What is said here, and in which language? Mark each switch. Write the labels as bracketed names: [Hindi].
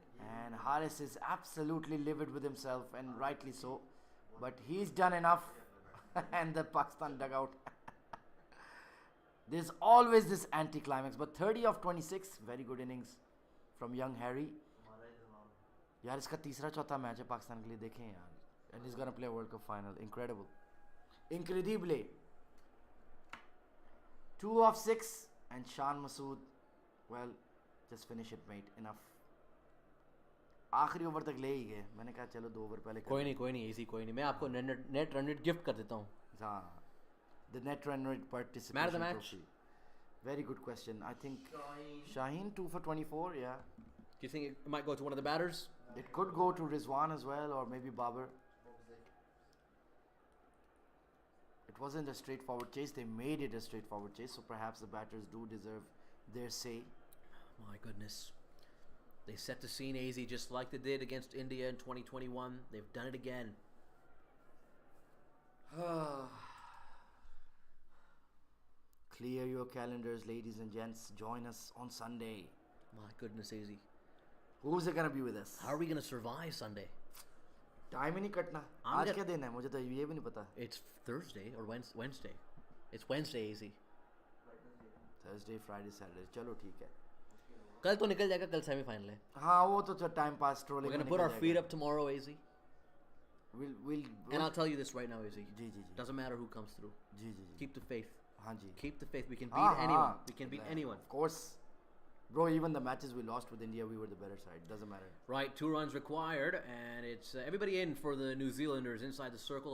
[English] And Harris is absolutely livid with himself, and rightly so. But he's done enough. And the Pakistan dugout. There's always this anticlimax. But 30 of 26, very good innings from young Harry. [Hindi] यार इसका तीसरा चौथा match है पाकिस्तान के लिए, देखें यार. [English] And he's gonna play a World Cup final. Incredible. Incredibly. 2 of 6 and Shan Masood, well, just finish it, mate. [Hindi] Enough. आखिरी ओवर तक ले ही गए. मैंने कहा चलो 2 ओवर पहले कोई नहीं easy कोई नहीं. मैं आपको नेट रन रेट गिफ्ट कर देता हूँ. [English] हाँ, the net run rate participation Man of the match. trophy. Very good question. I think Shaheen 2 for 24. Yeah. Do you think it might go to one of the batters? It could go to Rizwan as well, or maybe Babar. It wasn't a straightforward chase. They made it a straightforward chase, so perhaps the batters do deserve their say. My goodness. They set the scene, AZ, just like they did against India in 2021. They've done it again. Clear your calendars, ladies and gents. Join us on Sunday. My goodness, AZ. Who's it gonna be with us? How are we going to survive Sunday? [Hindi] Time ही नहीं कटना. आज क्या दिन है? मुझे तो ये भी नहीं पता. [English] It's Thursday or Wednesday. It's Wednesday, AZ. Thursday, Friday, Saturday. [Hindi] चलो ठीक है. कल तो निकल जाएगा, कल सेमीफाइनल है. हाँ वो तो time pass trolling. [English] We're going to put our feet up tomorrow, AZ. We'll And I'll tell you this right now, AZ. [Hindi] Ji. [English] Doesn't matter who comes through. [Hindi] Ji. [English] Keep the faith. [Hindi] हाँ जी. [English] Keep the faith. We can beat anyone. We can beat anyone. Of course. Bro, even the matches we lost with India, we were the better side. Doesn't matter. Right, 2 runs required, and it's everybody in for the New Zealanders inside the circle.